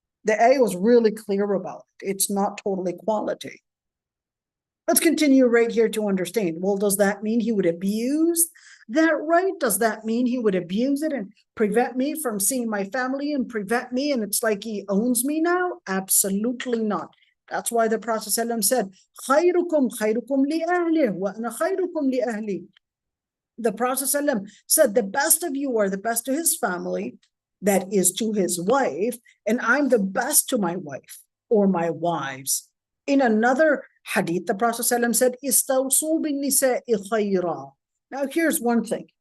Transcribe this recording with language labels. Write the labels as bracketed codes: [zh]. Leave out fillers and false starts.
[en] The ayah was really clear about it. It's not total equality. Let's continue right here to understand. Well, does that mean he would abuse that right? Does that mean he would abuse it and prevent me from seeing my family and prevent me, and it's like he owns me now? Absolutely not. That's why the Prophet ﷺ said, [ar] خَيْرُكُمْ خَيْرُكُمْ لِأَهْلِهِ وَأَنَا خَيْرُكُمْ لِأَهْلِي. [en] The Prophet ﷺ said, the best of you are the best to his family, that is to his wife, and I'm the best to my wife or my wives. In another hadith, the Prophet ﷺ said, [ar] Istawsu bin nisa'i khayra. [en] Now, here's one thing.